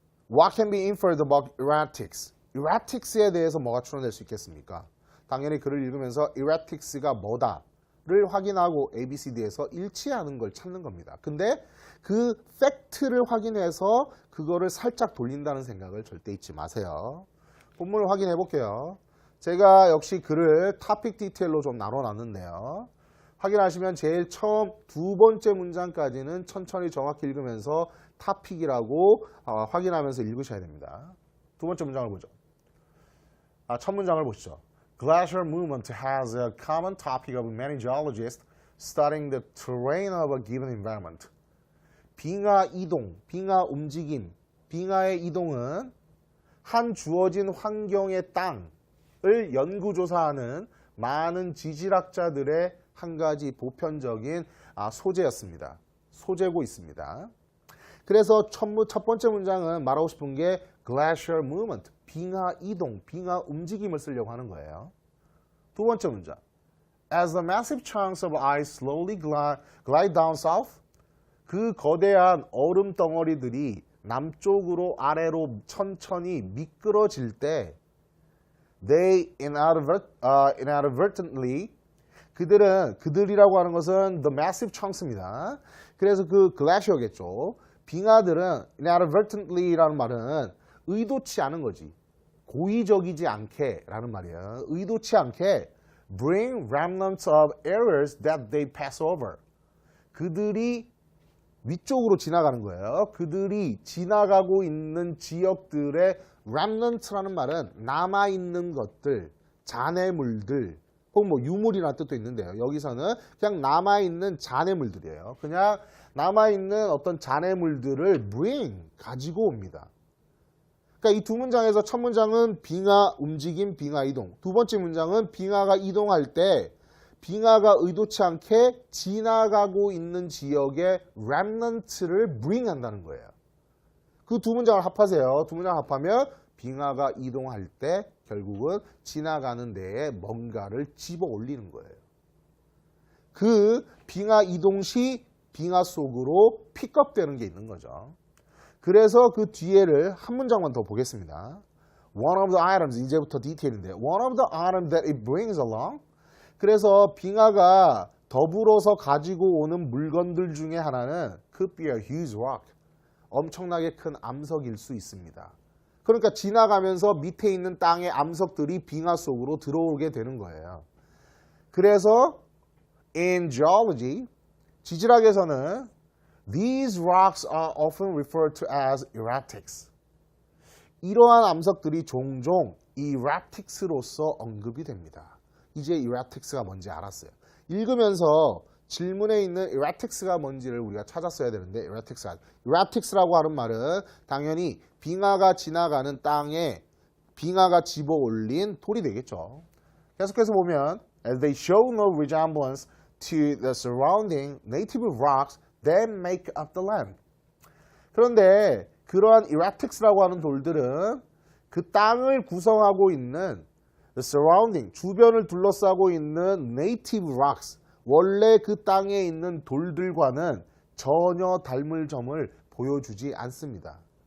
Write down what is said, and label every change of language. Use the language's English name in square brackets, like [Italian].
[English] What can be inferred about erratics? [Korean] erratics에 대해서 뭐가 추론될 수 있겠습니까? 당연히 글을 읽으면서 erratics가 뭐다를 확인하고 ABCD에서 일치하는 걸 찾는 겁니다. 근데 그 팩트를 확인해서 그거를 살짝 돌린다는 생각을 절대 잊지 마세요. 본문을 확인해 볼게요. 제가 역시 글을 topic 디테일로 좀 나눠놨는데요. 확인하시면 제일 처음 두 번째 문장까지는 천천히 정확히 읽으면서 topic이라고 확인하면서 읽으셔야 됩니다. 두 번째 문장을 보죠. 첫 문장을 보시죠. [English] Glacial movement has a common topic of many geologists studying the terrain of a given environment. [Korean] 빙하 이동, 빙하 움직임, 빙하의 이동은 한 주어진 환경의 땅을 연구조사하는 많은 지질학자들의 한 가지 보편적인 소재였습니다. 소재고 있습니다. 그래서 첫 번째 문장은 말하고 싶은 게 glacial movement, 빙하 이동, 빙하 움직임을 쓰려고 하는 거예요. 두 번째 문장. [English] As the massive chunks of ice slowly glide down south, [Korean] 그 거대한 얼음 덩어리들이 남쪽으로 아래로 천천히 미끄러질 때 [English] they inadvertently [Korean] 그들이라고 하는 것은 [English] the massive chunks입니다. [Korean] 그래서 그 글래시어겠죠. 빙하들은 inadvertently라는 말은 의도치 않은 거지. 고의적이지 않게 라는 말이에요. 의도치 않게 [English] bring remnants of areas that they pass over. [Korean] 그들이 위쪽으로 지나가는 거예요. 그들이 지나가고 있는 지역들의 remnant라는 말은 남아있는 것들, 잔해물들, 혹은 뭐 유물이라는 뜻도 있는데요. 여기서는 그냥 남아있는 잔해물들이에요. 그냥 남아있는 어떤 잔해물들을 bring, 가지고 옵니다. 그러니까 이 두 문장에서 첫 문장은 빙하 움직임, 빙하 이동. 두 번째 문장은 빙하가 이동할 때 빙하가 의도치 않게 지나가고 있는 지역의 remnant를 bring 한다는 거예요. 그 두 문장을 합하세요. 두 문장 합하면 빙하가 이동할 때 결국은 지나가는 데에 뭔가를 집어 올리는 거예요. 그 빙하 이동 시 빙하 속으로 픽업되는 게 있는 거죠. 그래서 그 뒤에를 한 문장만 더 보겠습니다. [English] one of the items, [Korean] 이제부터 디테일인데 [English] one of the items that it brings along. [Korean] 그래서 빙하가 더불어서 가지고 오는 물건들 중에 하나는 [English] could be a huge rock. [Korean] 엄청나게 큰 암석일 수 있습니다. 그러니까 지나가면서 밑에 있는 땅의 암석들이 빙하 속으로 들어오게 되는 거예요. 그래서 [English] in geology, [Korean] 지질학에서는 [English] these rocks are often referred to as erratics. [Korean] 이러한 암석들이 종종 erratics로서 언급이 됩니다. 이제 erratics가 뭔지 알았어요. 읽으면서 질문에 있는 erratics가 뭔지를 우리가 찾았어야 되는데 erratics라고 하는 말은 당연히 빙하가 지나가는 땅에 빙하가 집어 올린 돌이 되겠죠. 계속해서 보면 [English] as they show no resemblance to the surrounding native rocks that make up the land. [Korean] 그런데 그러한 erratics라고 하는 돌들은 그 땅을 구성하고 있는 [English] the surrounding, [Korean] 주변을 둘러싸고 있는 native rocks, 원래 그 땅에 있는 돌들과는 전혀 닮을 점을 보여주지 않습니다.